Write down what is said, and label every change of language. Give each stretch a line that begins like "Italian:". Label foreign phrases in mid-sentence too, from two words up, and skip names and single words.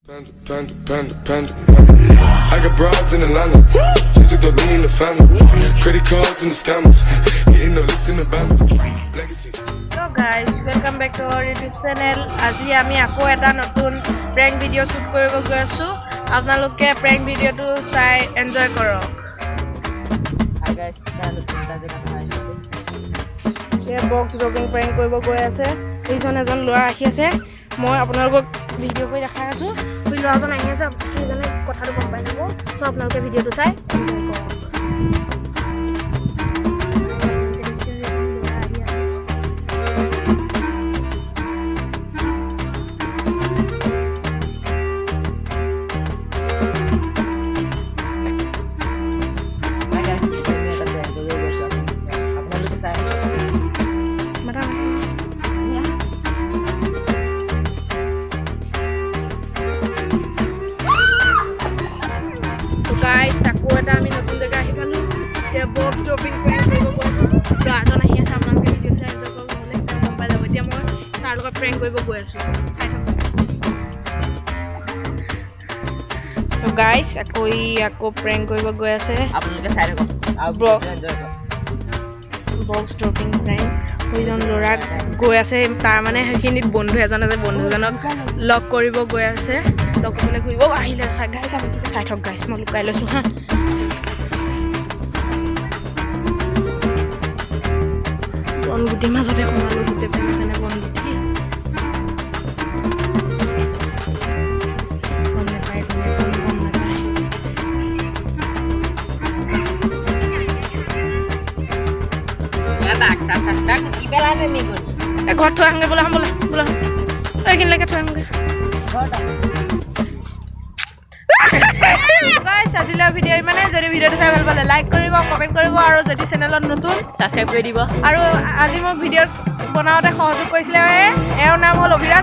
English: Panda, panda, panda, panda. I got broads in Atlanta. Just to throw me in the family. Credit cards and the scammers. Getting no licks in the band. Legacy. Hello guys, welcome back to our YouTube channel.
Assamese: আজি আমি আকৌ এটা নতুন
English: prank video shoot
Assamese: কৰিব গৈ আছো। আপোনালোকে
English: prank video
Assamese: টো চাই enjoy কৰক।
English: Hi guys,
Assamese: channel এটা দেখা পাই আছে। এই
English: box dropping prank
Assamese: কৰিব গৈ আছে। এইজন এজন ল'ৰা আহি আছে। মই আপোনালোকক ভিডিঅ' কৰি দেখাই আছো। এই ল'ৰাজন আহি আছে, সেইজনে কথাটো গম পাই যাব। সো আপোনালোকে ভিডিঅ'টো চাই enjoy কৰক।
English: Hi guys,
Indonesian: ini ada prank dulu bersama. Apa lu bisa? Madam. Ya.
English: So guys,
Indonesian: aku ada
Assamese: আমি নতুন জায়গা আহি পালো। এতিয়া
English: box dropping prank
Assamese: কৰিব গৈ আছো। ল'ৰাজন আহি আছে, আপোনালোকে ভিডিঅ' চাই enjoy কৰক, নহ'লে গম পাই যাব। এতিয়া মই তাৰ লগত prank কৰিব গৈ আছো। চাই থাকক।
English: So guys,
Assamese: আকৌ prank কৰিব গৈ আছে।
Indonesian: Apa lu bisa kok? Bro. Enjoy kok.
English: box dropping prank
Assamese: সেইজন ল'ৰা গৈ আছে, তাৰ মানে সেইখিনিত বন্ধু এজন আছে, বন্ধুজনক লগ কৰিব গৈ আছে। লগ কৰিবলৈ ঘূৰিব আহিলে। গাইছ আপোনালোকে চাই থাকক গাইছ, মই লুকাই লৈছোঁ হা। বনগুটিৰ মাজতে সোমালোঁ, গোটেই পেনে বনগুটি। গম নাপায়, গম নাপায়। Ya tak, sak. Ibelane nih gun. ঘৰত থৈ আহোঁগৈ, বোলা বোলা এইখিনিলৈকে থৈ আহোঁগৈ। গাইছ, আজিলৈ ভিডিঅ' ইমানে। যদি ভিডিঅ'টো চাই ভাল পালে লাইক কৰিব, কমেণ্ট কৰিব, আৰু যদি চেনেলত নতুন Subscribe কৰি দিব। আৰু আজি মোক ভিডিঅ' বনাওঁতে সহযোগ কৰিছিলে এওঁৰ নাম হ'ল অভিৰাজ।